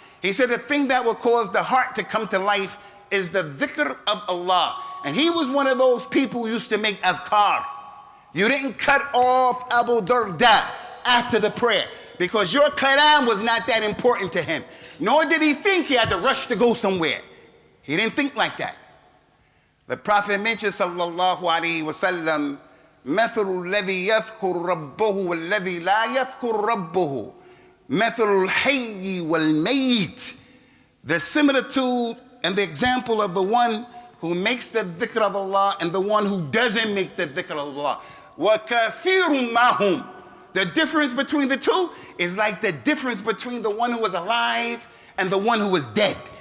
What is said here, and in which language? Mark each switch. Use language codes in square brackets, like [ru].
[en] He said the thing that will cause the heart to come to life is the dhikr of Allah. And he was one of those people who used to make adhkar. You didn't cut off Abu Darda after the prayer because your kalam was not that important to him. Nor did he think he had to rush to go somewhere. He didn't think like that. The Prophet mentioned, [ar] sallallahu alaihi wasallam, مثل الذي يذكر ربه والذي لا يذكر ربه مثل الحي والميت. [en] The similitude and the example of the one who makes the dhikr of Allah and the one who doesn't make the dhikr of Allah. وَكَثِيرٌ مَّهُمْ. The difference between the two is like the difference between the one who was alive and the one who was dead.